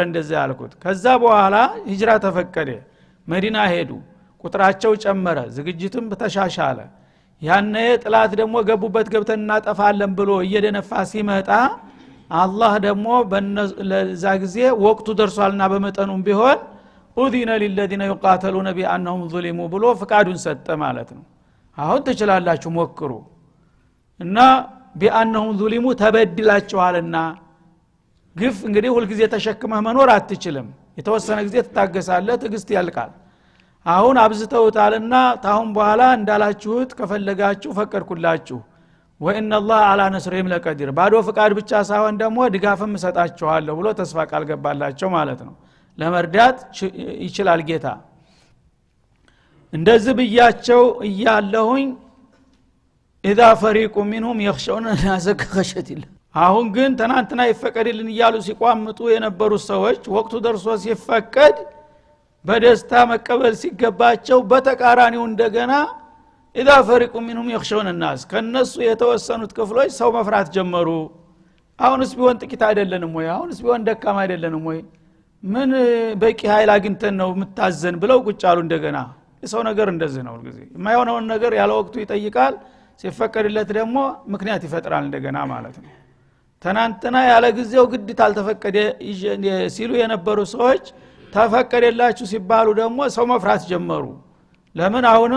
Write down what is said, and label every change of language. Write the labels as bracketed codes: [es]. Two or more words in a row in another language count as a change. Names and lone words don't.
[am] እንደዛ ያልኩት ከዛ በኋላ ሂጅራ ተፈቀደ መዲና ሄዱ ቁጥራቸው ጨመረ ዝግጅቱም ተሻሻለ ያነ ጥላት ደግሞ ገቡበት ገብተን እናጠፋለን ብሎ እየደነፋ ሲመጣ አላህ ደግሞ በዛ ጊዜ ወቅቱ ደርሷልና በመጠኑም ቢሆን [ar] أذن للذين يقاتلون بانهم ظلموا [am] ብሎ ፍቃዱን ሰጠ ማለት ነው አሁን ተችላላችሁ ሞክሩ እና [ar] بانهم ظلموا [am] ተበድላችኋልና ግፍ እንግዲህ ሁሉ ጊዜ ተሸክመህ መኖር አትችልም የተወሰነ ጊዜ ተታገሳለህ ትግስት ያልቃል አሁን አብዝተውታልና ታሁን በኋላ እንዳላችሁት ከፈለጋችሁ ፈቀድኩላችሁ [ar] وإن الله على نصرهم لقدير [am] ባዶ ፍቃድ ብቻ ሳይሆን ደግሞ ድጋፍም ሰጣችኋለሁ ብሎ ተስፋ ቃል ገባላቸው ማለት ነው ለመርዳት ይችላል ጌታ እንደዚህ ብያቸው እያለሁኝ [ar] اذا فريق منهم يخشون الناس كخشية الله [am] አሁን ግን ተናንተና ይፈቀድልን ይያሉ ሲቋምጡ የነበሩ ሰዎች ወቅቱ ደርሶ ሲፈቀድ በደስታ መቀበል ሲገባቸው በተቃራኒው እንደገና [ar] اذا فريق منهم يخشون الناس [am] ከነሱ የተወሰኑት ክፍሎች ሰው መፍራት ጀመሩ አሁንስ ቢሆን ጥቂት አይደለንም ወይ አሁንስ ቢሆን ደካማ አይደለንም ወይ ምን በቂ ኃይል አግኝተን ነው ምታዘን ብለው ቁጭ አሉ እንደገና የሰው ነገር እንደዚህ ነው ሁሉ ጊዜ የማይሆነውን ነገር ያለ ወቅቱ ይጠይቃል ሲፈቀድለት ደግሞ ምክንያት ይፈጥራል እንደገና ማለት ነው ተናንተና ያለ ጊዜው ግድ ታልተፈቀደ ሲሉ የነበሩ ሰዎች ተፈቀደላችሁ ሲባሉ ደግሞ ሰው መፍራት ጀመሩ ለምን አሁንም